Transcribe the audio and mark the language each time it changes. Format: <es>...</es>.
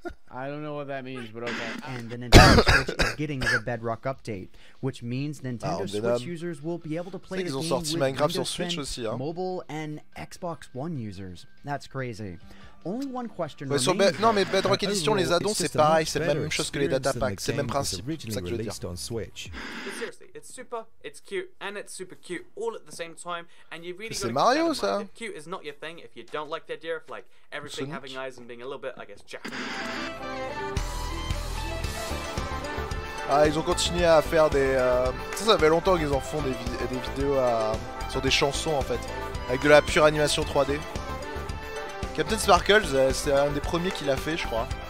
<en>I don't know what that means, but okay. And the Nintendo Switch is getting the Bedrock update, which means Nintendo Switch users will be able to play the game with Windows 10, mobile, and Xbox One users. That's crazy. Only one question remains.</en> <fr>Non mais Bedrock Edition, les addons c'est pareil, c'est la même chose que les data packs, c'est le même principe, c'est ça que je veux dire.</fr> <en>Seriously, it's super, it's cute, and it's super cute all at the same time, and you really</en> <fr>c'est Mario ça.</fr> <en>If cute is not your thing, if you don't like the idea of like everything having eyes and being a little bit, I guess, Japanese.</en> <fr>Ah, ils ont continué à faire des... Ça fait longtemps qu'ils en font des vidéos sur des chansons en fait, avec de la pure animation 3D. Captain Sparkle, c'est un des premiers qui l'a fait, je crois.</fr>